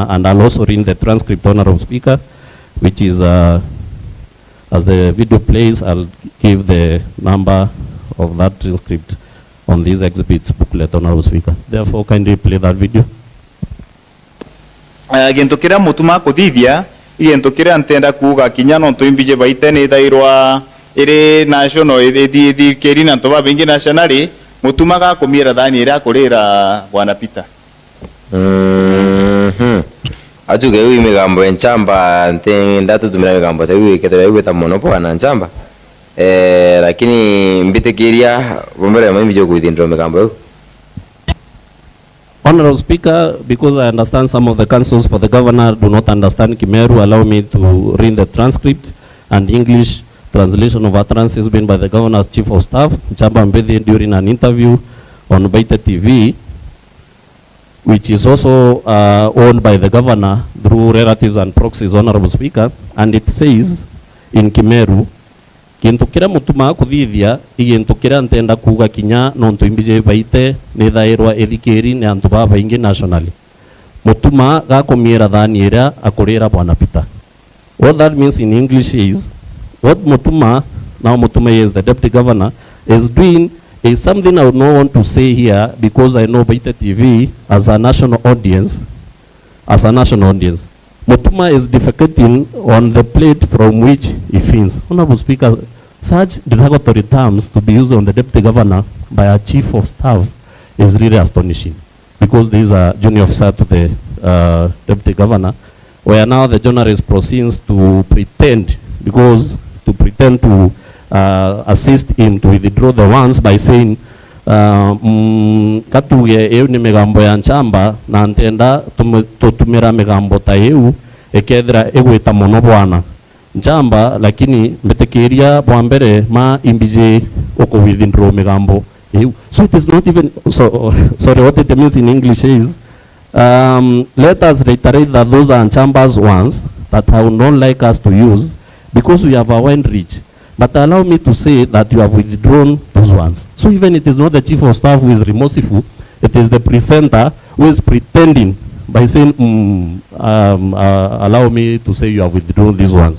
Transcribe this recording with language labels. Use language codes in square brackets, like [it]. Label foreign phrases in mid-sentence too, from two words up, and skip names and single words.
[en] And I'll also read the transcript, Honorable Speaker, which is as the video plays, I'll give the number of that transcript on these exhibits booklet, Honorable Speaker. Therefore, kindly play that video. [mer] Gento kira mutuma kuthithia gento kira ntenda kuga kinya no tuimbije baite ni thairwa iri national edi kerina to ba bengi nationally mutuma ga kumira thani ira kurira bwana Peter. Ajuge wi migambo enchamba ndatu tumira migambo tewi ketera wi tamonopo ana nchamba lakini mbitekiria bombera mimi jo kuithindro migambo. [en] Honorable Speaker, because I understand some of the councils for the governor do not understand Kimeru, allow me to read the transcript and English translation of utterances made by the governor's chief of staff, Chamba Mbedi, during an interview on Beta TV, which is also owned by the governor through relatives and proxies, Honorable Speaker. And it says in Kimeru, [mer] kintu kira mutuma kuthithia igintu kira ntenda kuga kinya nontu imbije baite ni thairwa ethikiri ni antu ba baingi nationally mutuma ga kumira thani ira akurira bwana Peter. [en] What that means in English is what mutuma, now mutuma is the deputy governor, is doing is something I would not want to say here because I know Beta TV as a national audience, Mutuma is defecating on the plate from which he feeds. Honorable Speaker, such derogatory terms to be used on the deputy governor by a chief of staff is really astonishing, because there is a junior officer to the deputy governor, where now the journalist proceeds to pretend to assist him to withdraw the ones by saying [mer] katuge eu ni migambo ya nchamba na ntenda tutumira migambo ta eu ekethira egwita muno bwana nchamba lakini mbetekeria bwa mbere ma imbije oko withdraw migambo eu. [en] So it is not even sorry, what it means in English is let us reiterate that those are nchambas ones that I would not like us to use because we have a wide reach. But allow me to say that you have withdrawn those ones. So even it is not the chief of staff who is remorseful, it is the presenter who is pretending by saying, allow me to say you have withdrawn these ones.